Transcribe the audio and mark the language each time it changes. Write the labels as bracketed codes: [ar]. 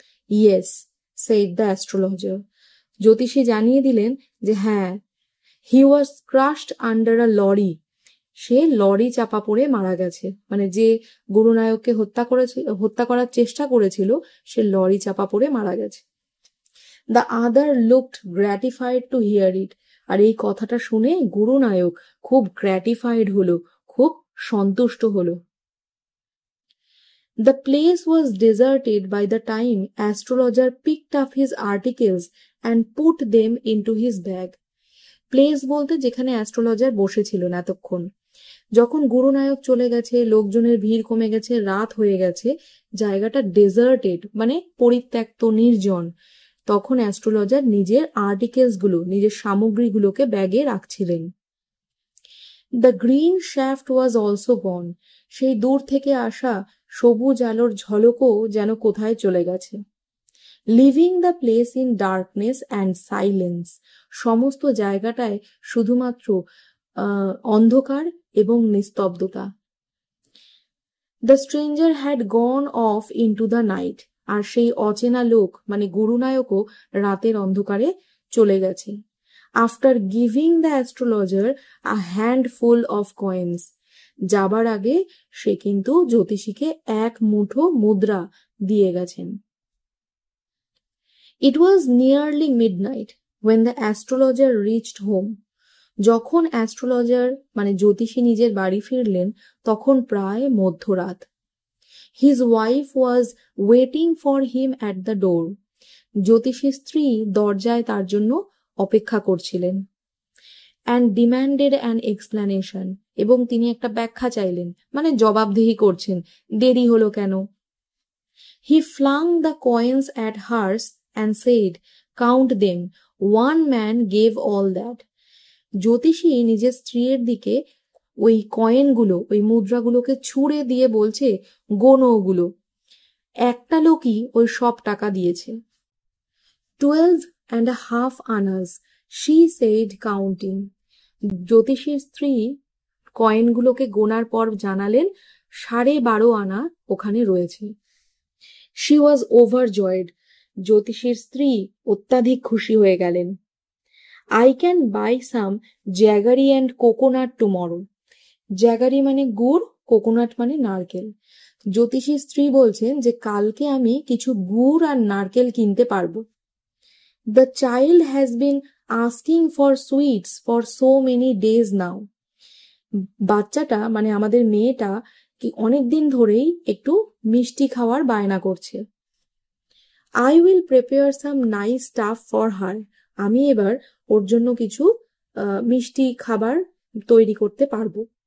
[en] Yes, said the astrologer. [bn] জ্যোতিষী জানিয়ে দিলেন যে হ্যাঁ, [en] he was crushed under a lorry, [bn] say lorry চাপা পড়ে মারা গেছে, মানে যে গুরুনায়ককে হত্যা করার চেষ্টা করেছিল সে লরি চাপা পড়ে মারা গেছে। [en] The other looked gratified to hear it. [bn] আর এই কথাটা শুনে গুরুনায়ক খুব গ্র্যাটিফাইড হলো, খুব সন্তুষ্ট হলো। [en] The place was deserted by the time astrologer picked up his articles and put them into his bag. [bn] Place বলতে যেখানে অ্যাস্ট্রোলজার বসেছিলেন এতক্ষণ। যখন গুরুনায়ক চলে গেছে, লোকজনের ভিড় কমে গেছে, রাত হয়ে গেছে, জায়গাটা ডেজার্টেড মানে পরিত্যক্ত, নির্জন, তখন অ্যাস্ট্রোলজার নিজের আর্টিকেলস গুলো, নিজের সামগ্রীগুলোকে ব্যাগে রাখছিলেন। [en] The green shaft was also gone. [bn] সেই দূর থেকে আসা সবুজ আলোর ঝলকও যেন কোথায় চলে গেছে। [en] Leaving the place in darkness and silence. [bn] সমস্ত জায়গাটায় শুধুমাত্র অন্ধকার এবং নিস্তব্ধতা। [en] The stranger had gone off into the night. [bn] আর সেই অচেনা লোক মানে গুরুনায়কও রাতের অন্ধকারে চলে গেছে। [en] After giving the astrologer a handful of coins. [bn] যাবার আগে সে কিন্তু জ্যোতিষীকে এক মুঠো মুদ্রা দিয়ে গেছেন। [en] It was nearly midnight when the astrologer reached home. [bn] যখন অ্যাস্ট্রোলজার মানে জ্যোতিষী নিজের বাড়ি ফিরলেন তখন প্রায় মধ্যরাত। [en] His wife was waiting for him at the door. [bn] জ্যোতিষীর স্ত্রী দরজায় তার জন্য অপেক্ষা করছিলেন। [en] And demanded an explanation. [bn] এবং তিনি একটা ব্যাখ্যা চাইলেন, মানে জবাবদিহি করছেন, দেরি হলো কেন। [en] He flung the coins at hers and said, count them. One man gave all that. [bn] জ্যোতিষী নিজের স্ত্রীর দিকে ওই কয়েনগুলো, ওই মুদ্রাগুলোকে ছুঁড়ে দিয়ে বলছে, গোনো ওগুলো, একটা লোকই ওই সব টাকা দিয়েছে। [en] 12.5 annas, she said counting. [bn] জ্যোতিষীর স্ত্রী কয়েনগুলোকে গোনার পর জানালেন 12.5 আনা ওখানে রয়েছে। [en] She was overjoyed. [bn] জ্যোতিষীর স্ত্রী অত্যাধিক খুশি হয়ে গেলেন। [en] I can buy some jaggery and coconut tomorrow. [bn] Jaggery মানে গুড়, কোকোনাট মানে নারকেল। জ্যোতিষীর স্ত্রী বলছেন যে কালকে আমি কিছু গুড় আর নারকেল কিনতে পারবো। [en] The child has been asking for sweets for so many days now. [bn] বাচ্চাটা মানে আমাদের মেয়েটা কি অনেকদিন ধরেই একটু মিষ্টি খাওয়ার বায়না করছে। [en] I will prepare some nice stuff for her. [bn] আমি এবার ওর জন্য কিছু মিষ্টি খাবার তৈরি করতে পারবো।